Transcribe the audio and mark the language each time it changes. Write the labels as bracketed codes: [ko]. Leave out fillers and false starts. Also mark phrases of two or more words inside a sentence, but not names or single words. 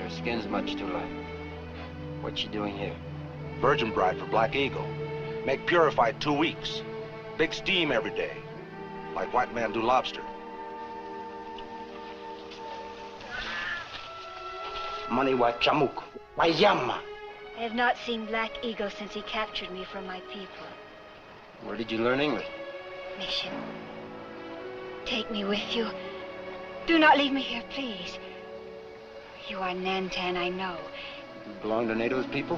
[en] Her skin's much too light. What's she doing here? Virgin bride for Black Eagle. Make purified 2 weeks. Big steam every day. Like white man do lobster. Money wa chamuk. Wayama. I have not seen Black Eagle since he captured me from my people. Where did you learn English? Mission. Take me with you. Do not leave me here, please. You are Nantan, I know. You belong to Nato's people?